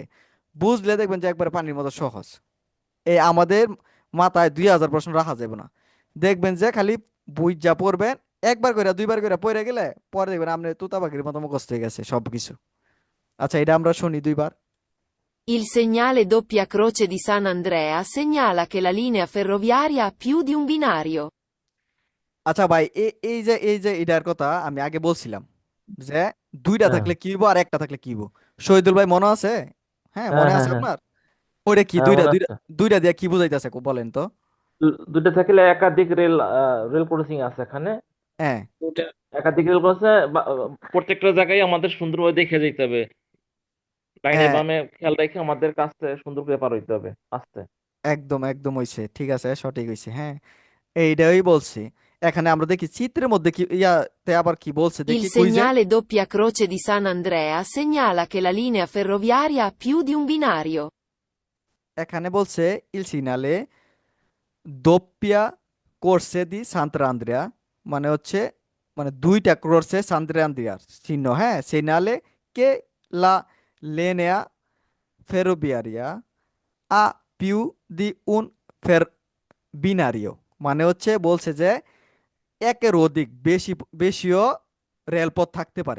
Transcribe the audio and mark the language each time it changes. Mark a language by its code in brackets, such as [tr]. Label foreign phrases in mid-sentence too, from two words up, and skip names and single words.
[bn] বুঝলে দেখবেন যে একবারে পানির মতো সহজ। এই আমাদের মাথায় 2000 প্রশ্ন রাখা যাবে না। দেখবেন যে খালি বুঝা পড়বেন, একবার করে দুইবার করে পড়ে গেলে পরে দেখবেন আপনি তুতা পাখির মতো মুখস্থ হয়ে গেছে সবকিছু। আচ্ছা এটা আমরা শুনি দুইবার। [it] Il segnale doppia croce di San Andrea segnala che la linea ferroviaria ha più di un binario. [bn] আচ্ছা ভাই, এই যে এটার কথা আমি আগে বলছিলাম যে দুইটা হ্যাঁ থাকলে কি হইব আর একটা থাকলে কি হইব। শহীদুল ভাই মনে আছে? হ্যাঁ, হ্যাঁ মনে হ্যাঁ আছে হ্যাঁ আপনার? ওইটা কি হ্যাঁ দুইটা মনে দুইটা আছে। দুইটা দিয়ে কি বুঝাইতেছে বলেন তো? দুইটা থাকলে একাধিক রেল ক্রসিং আছে এখানে। হ্যাঁ, দুটা একাধিক রেল ক্রসিং প্রত্যেকটা জায়গায় আমাদের সুন্দরভাবে দেখে যেতে হবে, ডাইনে হ্যাঁ, বামে খেয়াল রেখে আমাদের কাছে সুন্দর করে পার হইতে হবে আস্তে। একদম একদম হইছে, ঠিক আছে, সঠিক হইছে। হ্যাঁ, এইটাই বলছি। এখানে আমরা দেখি চিত্রের মধ্যে কি ইয়াতে আবার কি বলছে [it] Il [bn] দেখি কুইজে। [it] segnale doppia croce di San Andrea segnala che la linea ferroviaria ha più di un binario. [bn] এখানে বলছে [it] il segnale doppia croce di Sant'Andrea, [bn] মানে হচ্ছে মানে দুইটা [it] croce Sant'Andrea [bn] চিহ্ন। হ্যাঁ, [it] segnala che la linea ferroviaria ha più di un fer binario, [bn] মানে হচ্ছে বলছে যে একের অধিক বেশিও রেলপথ থাকতে পারে।